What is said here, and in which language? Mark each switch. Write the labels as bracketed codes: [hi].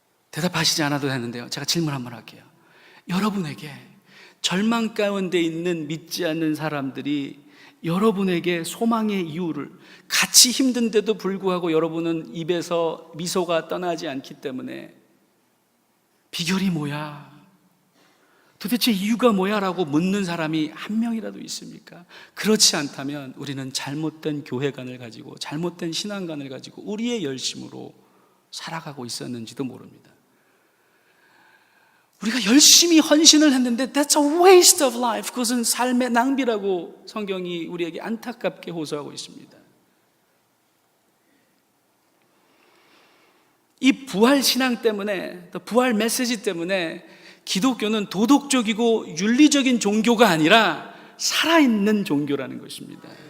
[ko] 대답하시지 않아도 되는데요, 제가 질문 한번 할게요. 여러분에게 절망 가운데 있는 믿지 않는 사람들이 여러분에게 소망의 이유를, 같이 힘든데도 불구하고 여러분은 입에서 미소가 떠나지 않기 때문에 비결이 뭐야? 도대체 이유가 뭐야? 라고 묻는 사람이 한 명이라도 있습니까? 그렇지 않다면 우리는 잘못된 교회관을 가지고, 잘못된 신앙관을 가지고 우리의 열심으로 살아가고 있었는지도 모릅니다. 우리가 열심히 헌신을 했는데 [en] That's a waste of life. [ko] 그것은 삶의 낭비라고 성경이 우리에게 안타깝게 호소하고 있습니다. 이 부활 신앙 때문에, 부활 메시지 때문에 기독교는 도덕적이고 윤리적인 종교가 아니라 살아있는 종교라는 것입니다.